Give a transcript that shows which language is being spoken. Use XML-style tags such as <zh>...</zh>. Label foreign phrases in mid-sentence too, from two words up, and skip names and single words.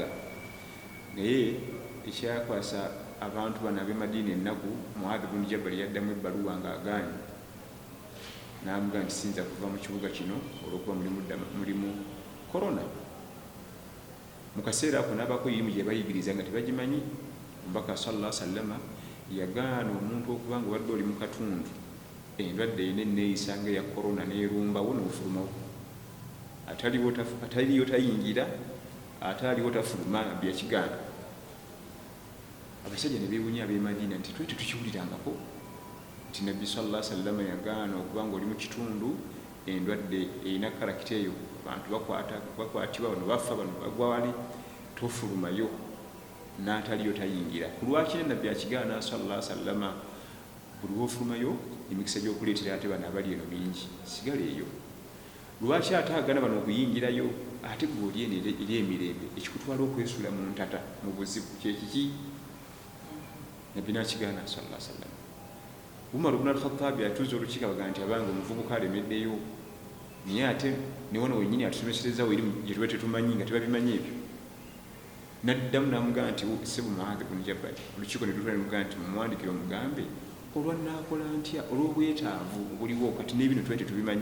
<lg>Naye ekyakwasa abantu bano ab'e Madiina ennaku Mu'adh bin Jabal yaddamu ebbaluwa ng'agaanye n'amugaa nti siyinza kuva mu kibuga kino olw'okuba mulimu korona. Mu kaseera ako n'abaako irimu gye bayigiriza nga tebagimanyi. Omubaka</lg> <ar>صلى الله عليه وسلم</ar> <lg>yagaana omuntu okuba nga obadde oli mu katundu endwadde erina enneeyisa ng'eya korona n'erumbawo n'ofulumawo ataliyo tayingira ataliwo tafuluma byakigaana. Abasajja ne beewunya ab'e Madiina nti twete tukiwulirangako nti Nabbi</lg> <ar>صلى الله عليه وسلم</ar> <lg>yagaana okuba nga oli mu kitundu endwadde erina karakita eyo abantu bakwatibwa bano bafa bano bagwa wali tofulumayo n'ataliyo tayingira. Ku lwaki Nabbi akigaana</lg> <ar>صلى الله عليه وسلم</ar> <lg>buli wofulumayo emikisa gy'okuleetera ate bano abali eno mingi sigala eyo. Lwaki ate agaana bano okuyingirayo ate gw'oli eno eri emirembe ekikutwala okwesuula mu ntata mu buzibu kyekiki? Nabbi n'akigaana</lg> <ar>صلى الله عليه وسلم.</ar> <lg>Umar ibn al-Khattab atuuza olukiiko abaga nti abange omuvubuka alemeddeyo naye ate ne wano wennyini atusomeserezaawo erimu gye tuba tetumanyi nga tebabimanyi ebyo. N'addamu n'amugaa nti ssebo Mu'adh bin Jabal olukiiko ne lutwala nemugaa nti mumuwandikire omugambe olwannaakola ntya olw'obwetaavu obuliwo kati n'ebino twete tubimanyi.</lg>